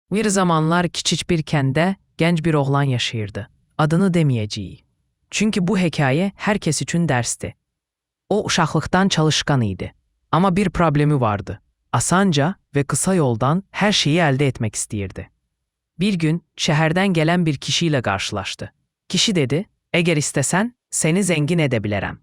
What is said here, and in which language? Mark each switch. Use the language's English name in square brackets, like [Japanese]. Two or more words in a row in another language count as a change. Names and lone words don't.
[Azerbaijani] Bir zamanlar küçük bir kəndə gənc bir oğlan yaşayırdı. Adını deməyəcəyik. Çünki bu hekayə [Turkish] herkes için [Azerbaijani] dərsdi. O uşaqlıqdan çalışkan idi. [Turkish] Ama bir problemi vardı. Asanca ve kısa yoldan her şeyi elde etmek istəyirdi. [Azerbaijani] Bir gün şəhərdən gələn bir [Turkish] kişiyle karşılaştı. Kişi dedi, eğer istesen seni zengin edebilirim.